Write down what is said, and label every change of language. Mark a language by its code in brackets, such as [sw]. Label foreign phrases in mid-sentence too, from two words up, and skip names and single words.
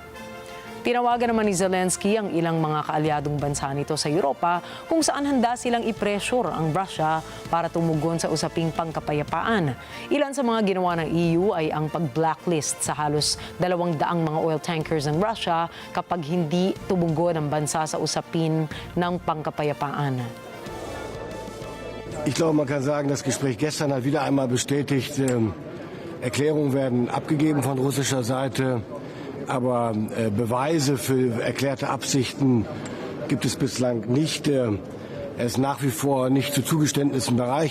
[tl] Tinawagan naman ni Zelensky ang ilang mga kaalyadong bansa nito sa Europa kung saan handa silang i-pressure ang Russia para tumugon sa usaping pangkapayapaan. Ilan sa mga ginawa ng EU ay ang pag-blacklist sa halos 200 mga [en] oil tankers [tl] ng Russia kapag hindi tumugon ang bansa sa usapin ng pangkapayapaan. [de] Ich glaube, man kann sagen, das Gespräch gestern hat wieder einmal bestätigt, Erklärungen werden abgegeben von russischer Seite. Aber Beweise für erklärte Absichten gibt es bislang nicht. Er ist nach wie vor nicht zu Zugeständnissen bereit.